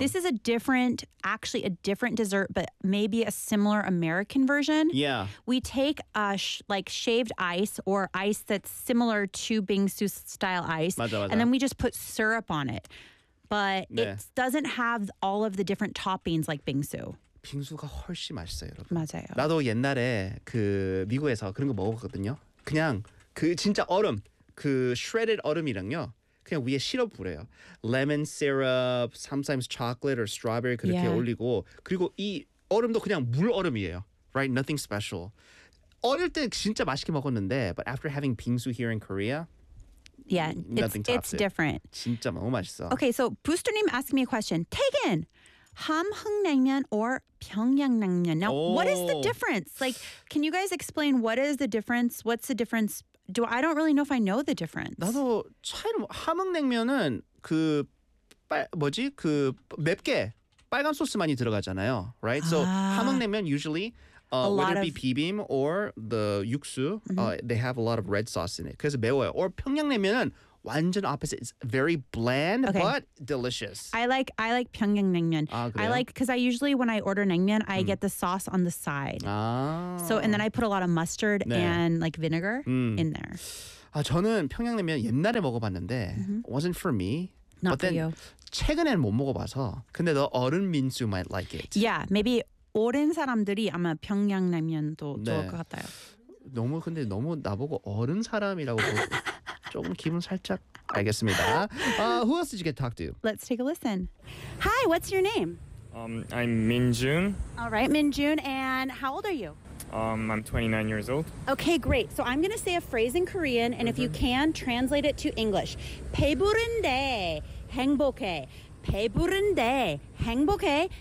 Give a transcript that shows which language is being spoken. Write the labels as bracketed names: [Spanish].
[English] This is actually a different dessert, but maybe a similar American version. Yeah. We take like shaved ice or ice that's similar to bingsu style ice, [Korean] 맞아, 맞아. [English] And then we just put syrup on it. But 네. It doesn't have all of the different toppings like bingsu. [Korean] 빙수가 훨씬 맛있어요, 여러분. 맞아요. 나도 옛날에 그 미국에서 그런 거 먹어봤거든요. 그냥 그 진짜 얼음, 그 shredded 얼음이랑요. 그냥 위에 시럽 뿌려요. [English] Lemon syrup, sometimes chocolate or strawberry 그렇게 yeah. [Korean] 올리고 그리고 이 얼음도 그냥 물 얼음이에요. [English] Right? Nothing special. [Korean] 어릴 때 진짜 맛있게 먹었는데 [English] but after having 빙수 here in Korea, yeah, it's different. [Korean] 진짜 너무 맛있어. [English] Okay, so Booster님 asked me a question. Taken! 함흥냉면 or 평양냉면. Now, what is the difference? Like, can you guys explain what is the difference? What's the difference? I don't really know if I know the difference. [Korean] 나도 차이는 함흥냉면은 그 뭐지? 그 맵게 빨간 소스 많이 들어가잖아요. [English] Right? So, 함흥냉면 usually whether it be bibim or the 육수, they have a lot of red sauce in it. [Korean] 그래서 매워요. [English] Or 평양냉면은 완전 opposite. It's very bland, okay. but delicious. I like 평양 냉면. [Korean] 아, [English] I like, because I usually, when I order 냉면, I get the sauce on the side. [Korean] 아. [English] So, and then I put a lot of mustard 네. and like vinegar in there. [Korean] 아, 저는 평양 냉면 옛날에 먹어봤는데, [English] it wasn't for me. Not but for then you. [Korean] 최근에는 못 먹어봐서. 근데 너 어른 민수 [English] might like it. [Korean] Yeah, maybe 오랜 사람들이 아마 평양 냉면도 네. 좋을 것 같아요. 너무 근데 너무 나보고 어른 사람이라고 조금 기분 살짝 알겠습니다. [English] Who else did you get to talk to? Let's take a listen. Hi, what's your name? I'm Minjun. All right, Minjun, and how old are you? I'm 29 years old. Okay, great. So I'm going to say a phrase in Korean, and if you can, translate it to English. [Korean] 배부른데 행복해. 배부른데 행복해.